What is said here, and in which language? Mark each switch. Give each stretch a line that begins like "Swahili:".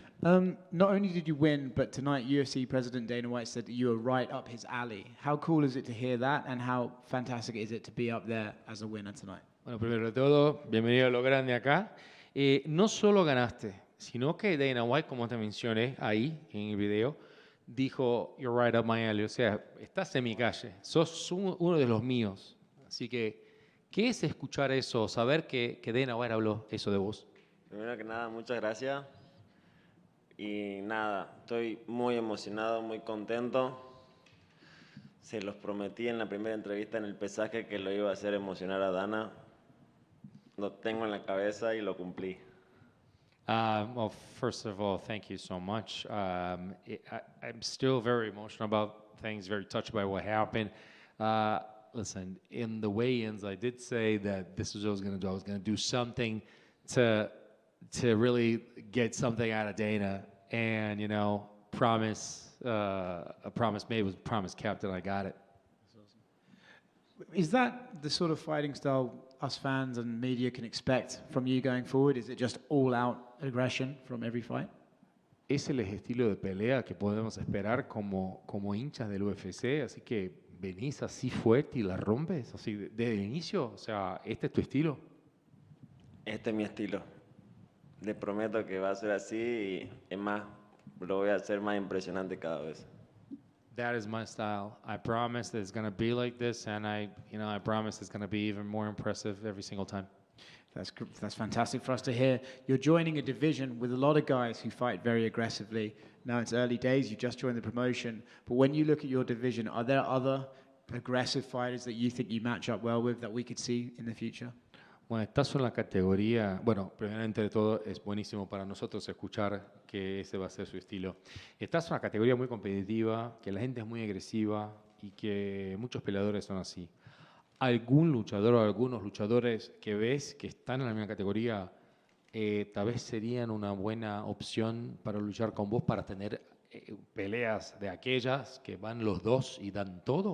English: Not only did you win, but tonight UFC President Dana White said that you were right up his alley. How cool is it to hear that, and how fantastic is it to be up there as a winner tonight?
Spanish: Bueno, primero de todo, bienvenido a lo grande acá. No solo ganaste, sino que Dana White, como te mencioné ahí en el video, dijo,
English: you're right up my alley.
Spanish: O sea, estás en mi calle, sos uno de los míos. Así que, ¿qué es escuchar eso, saber que Dana White habló eso de vos? Primero que nada, muchas gracias. Y nada, estoy muy emocionado, muy contento. Se los prometí en la primera entrevista en el pesaje que lo iba a hacer emocionar a Dana. Lo tengo en la cabeza y lo cumplí.
English: Well, first of all, thank you so much. I'm still very emotional about things, very touched by what happened. Listen, in the weigh-ins, I did say that this is what I was going to do. I was going to do something to really get something out of Dana, and a promise made was a promise kept, and I got it. Is that the sort of fighting style us fans and media can expect from you going forward? Is it just all-out aggression from every fight?
Spanish: Ese es el estilo de pelea que podemos esperar como hinchas del UFC, así que venís así fuerte y la rompes, así desde el inicio, o sea, ¿este es tu estilo? Este es mi estilo. Les prometo que va a ser así y es más, lo voy a hacer más impresionante cada vez.
English: That is my style. I promise that it's going to be like this, and I promise it's going to be even more impressive every single time. That's fantastic for us to hear. You're joining a division with a lot of guys who fight very aggressively. Now it's early days, you just joined the promotion, but when you look at your division, are there other aggressive fighters that you think you match up well with that we could see in the future?
Spanish: Bueno, estás en la categoría, bueno, primeramente de todo es buenísimo para nosotros escuchar que ese va a ser su estilo. Estás en una categoría muy competitiva, que la gente es muy agresiva y que muchos peleadores son así. ¿Algún luchador o algunos luchadores que ves que están en la misma categoría tal vez serían una buena opción para luchar con vos, para tener peleas de aquellas que van los dos y dan todo?